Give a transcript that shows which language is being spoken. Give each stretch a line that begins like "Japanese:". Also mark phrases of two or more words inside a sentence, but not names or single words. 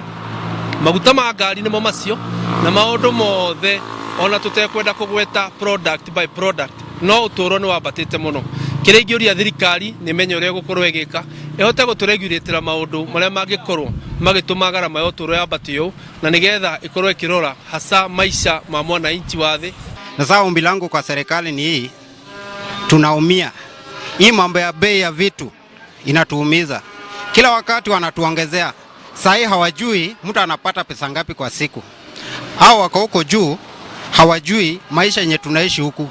Kikuyu: Maguta ma ngari nimo macio na maundu mothe ona tutekwenda kugweta
English: product by product,
Kikuyu: no uturo ni wambatite muno. Kiria ingiuria thirikari ni menye uria gukorwo igika ihote guturegulateira maundu maria mangikorwo magituma garama ya uturo yambate uu, na nigetha ikorwo ikirora hasa maisha ma mwananchi wa thi.
Swahili: Na sasa ombi langu kwa serikali ni hii, tunaumia. Hii mambo ya bei ya vitu inatuumiza. Kila wakati wanatuongezea. Sahi hawajui mtu anapata pesa ngapi kwa siku. Hao wako huko juu hawajui maisha yenye tunaishi huku.